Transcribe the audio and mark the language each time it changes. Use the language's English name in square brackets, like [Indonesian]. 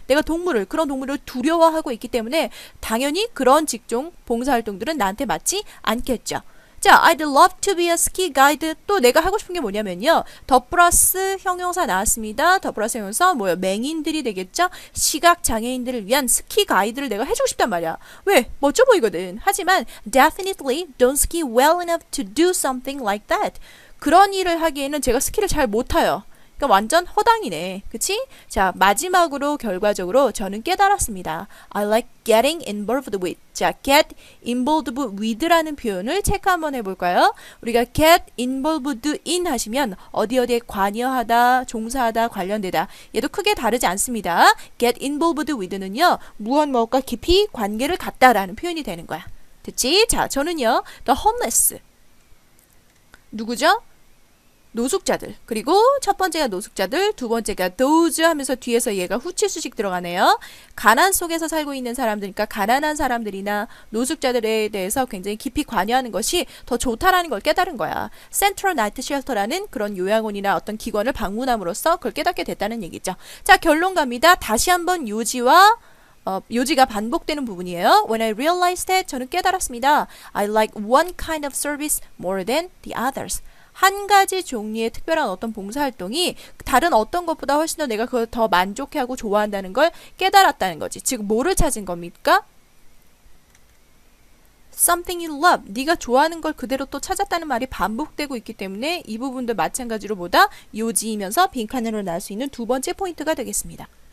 [Korean] 내가 그런 동물을 두려워하고 있기 때문에 당연히 그런 직종 봉사활동들은 나한테 맞지 않겠죠. 자, [English] I'd love to be a ski guide. [Korean] 또 내가 하고 싶은 게 뭐냐면요. 더 플러스 형용사 나왔습니다. 더 플러스 형용사 뭐요? 맹인들이 되겠죠? 시각 장애인들을 위한 스키 가이드를 내가 해주고 싶단 말이야. 왜? 멋져 보이거든. 하지만 [English] definitely don't ski well enough to do something like that. [Korean] 그런 일을 하기에는 제가 스키를 잘 못 타요. 그러니까 완전 허당이네. 그치? 자, 마지막으로 결과적으로 저는 깨달았습니다. [English] I like getting involved with. [Korean] 자, [English] get involved with [Korean] 라는 표현을 체크 한번 해볼까요? 우리가 [English] get involved in [Korean] 하시면 어디에 관여하다, 종사하다, 관련되다. 얘도 크게 다르지 않습니다. [English] get involved with는요. [Korean] 무엇과 깊이 관계를 갖다라는 표현이 되는 거야. 됐지? 자, 저는요. [English] the homeless. [Korean] 누구죠? 노숙자들. 그리고 첫 번째가 노숙자들, 두 번째가 those 하면서 뒤에서 얘가 후치수식 들어가네요. 가난 속에서 살고 있는 사람들이니까 가난한 사람들이나 노숙자들에 대해서 굉장히 깊이 관여하는 것이 더 좋다라는 걸 깨달은 거야. Central Night Shelter라는 그런 요양원이나 어떤 기관을 방문함으로써 그걸 깨닫게 됐다는 얘기죠. 자, 결론 갑니다. 다시 한번 요지가 반복되는 부분이에요. [English] When I realized that, [Korean] 저는 깨달았습니다. [English] I like one kind of service more than the others. [Korean] 한 가지 종류의 특별한 어떤 봉사활동이 다른 어떤 것보다 훨씬 더 내가 그걸 더 만족해하고 좋아한다는 걸 깨달았다는 거지. 즉 뭐를 찾은 겁니까? [English] Something you love. [Korean] 네가 좋아하는 걸 그대로 또 찾았다는 말이 반복되고 있기 때문에 이 부분도 마찬가지로 보다 요지이면서 빈칸으로 나올 수 있는 두 번째 포인트가 되겠습니다.